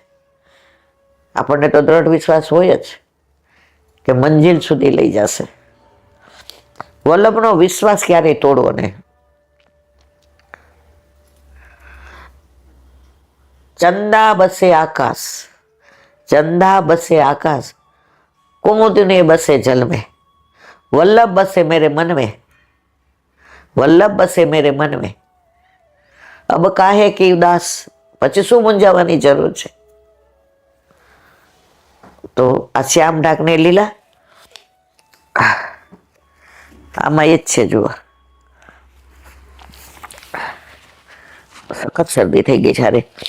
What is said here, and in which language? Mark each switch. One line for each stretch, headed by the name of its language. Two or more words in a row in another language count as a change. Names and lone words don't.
Gujarati: આપણને તો દ્રઢ વિશ્વાસ હોય જ કે મંજિલ સુધી લઈ જશે. વલ્લભનો વિશ્વાસ ક્યારેય તોડવો નહીં.
Hindi: चंदा बसे आकाश, चंदा बसे आकाश, कुमुदने बसे जल में, वल्लभ बसे मेरे मन में, वल्लभ बसे मेरे मन में. अब काहे की उदास.
Gujarati: પછી શું મૂંઝાવાની જરૂર છે? તો આ શ્યામ ઢાકને લીલા આમાં એ જ છે. જુઓ, સખત શરદી થઈ ગઈ છે.